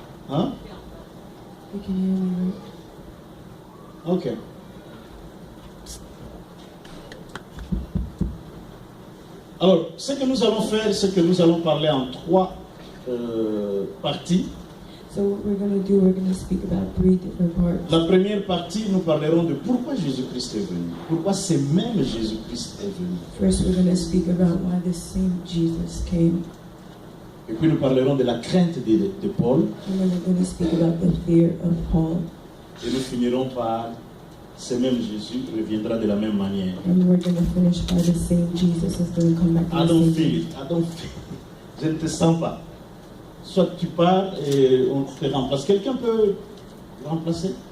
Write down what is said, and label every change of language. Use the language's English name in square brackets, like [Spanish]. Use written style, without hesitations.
[English] Hein? You can hear me, right? Ok. [French] Alors, ce que nous allons faire, c'est que nous allons parler en trois parties. [English] So what we're going to speak about 3 different parts. [French] La première partie, nous parlerons de pourquoi Jésus-Christ est venu. Pourquoi ce même Jésus-Christ est venu. [English] First, we're going to speak about why the same Jesus came. [French] Et puis nous parlerons de la crainte de Paul. [English] And then we're going to speak about the fear of Paul. [French] Et nous finirons par ce même Jésus reviendra de la même manière. [English] And we're going to finish by the same Jesus is going to come back. I don't feel it. I don't feel it. [French] Je ne te sens pas. Soit tu pars et on te remplace. Quelqu'un peut remplacer?